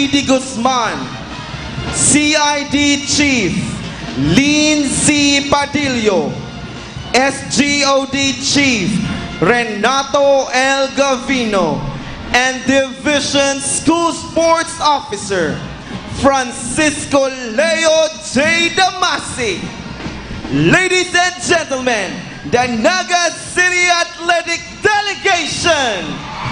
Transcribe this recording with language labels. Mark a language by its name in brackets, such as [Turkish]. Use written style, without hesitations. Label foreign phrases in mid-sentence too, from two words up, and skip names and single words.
[English] Di Guzman, CID Chief Lin Z. Padillo, SGOD Chief Renato L. Gavino, and Division School Sports Officer Francisco Leo J. Damasi. Ladies and gentlemen, the Naga City Athletic Delegation.